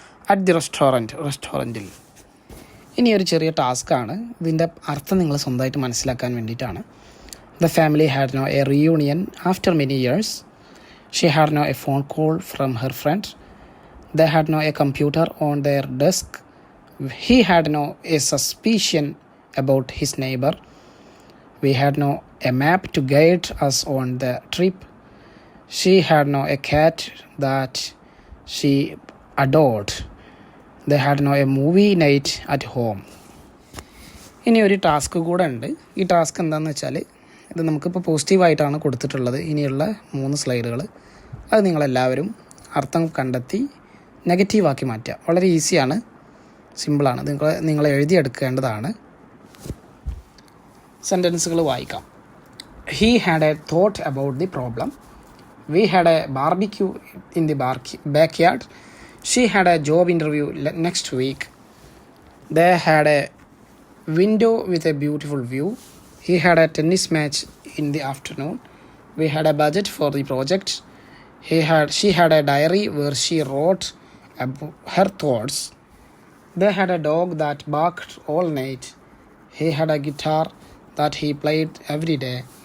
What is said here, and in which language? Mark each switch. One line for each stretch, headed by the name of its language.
English: at the
Malayalam: റെസ്റ്റോറൻറ്റിൽ. ഇനി ഒരു ചെറിയ ടാസ്ക്കാണ്, ഇതിൻ്റെ അർത്ഥം നിങ്ങൾ സ്വന്തമായിട്ട് മനസ്സിലാക്കാൻ വേണ്ടിയിട്ടാണ്.
English: The family had no a reunion after many years. She had no a phone call from her friend. They had no a computer on their desk. He had no a suspicion about his neighbour. We had no a map to guide us on the trip. She had no a cat that she adored. They had no a movie night at home.
Malayalam: ഇനി ഒരു task കൂടെ ഉണ്ട്. ഈ task എന്താണെന്ന് വെച്ചാൽ, ഇത് നമുക്കിപ്പോൾ പോസിറ്റീവായിട്ടാണ് കൊടുത്തിട്ടുള്ളത്. ഇനിയുള്ള 3 സ്ലൈഡുകൾ അത് നിങ്ങളെല്ലാവരും അർത്ഥം കണ്ടെത്തി നെഗറ്റീവാക്കി മാറ്റുക. വളരെ ഈസിയാണ്, സിമ്പിളാണ്. നിങ്ങൾ എഴുതിയെടുക്കേണ്ടതാണ്. സെൻറ്റൻസുകൾ വായിക്കാം.
English: He had a thought about the problem. We had a barbecue in the backyard. She had a job interview next week. They had a window with a beautiful view. He had a tennis match in the afternoon. We had a budget for the project. She had a diary where she wrote her thoughts. They had a dog that barked all night. He had a guitar that he played every day.